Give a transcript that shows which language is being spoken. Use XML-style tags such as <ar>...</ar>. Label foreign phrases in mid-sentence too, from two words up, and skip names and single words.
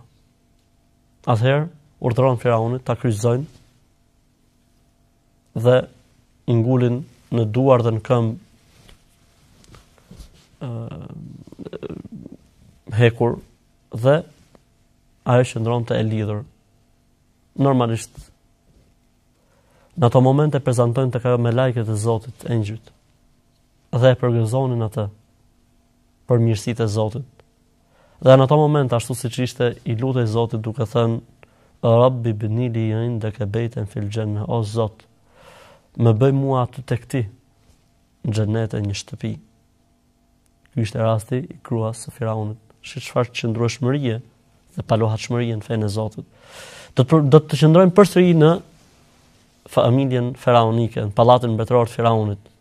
<sq>Atëherë urdhëron Faraunit ta kryqëzojnë dhe i ngulin në duar dhe në këmbë hekur dhe ajo qëndronte e lidhur. Normalisht në ato momente prezantojnë tek ajo me lajket e Zotit, engjëjt, dhe e përgëzonin atë për mirësitë e Zotit. Dhe në ato momente, ashtu siç ishte, i lutej Zotit duke thënë:</sq> <ar>رب ابن لي عندك بيتا في الجنة,</ar> <sq>o Zot, më bëj mua aty tek ti në xhenet një shtëpi. Ky ishte rasti i gruas së Firaunit. Çfarë qëndrueshmërie dhe palohatshmërie në fenë e Zotit. Do të qëndrojmë përsëri në familjen faraonike, në pallatin mbretëror të Firaunit.</sq>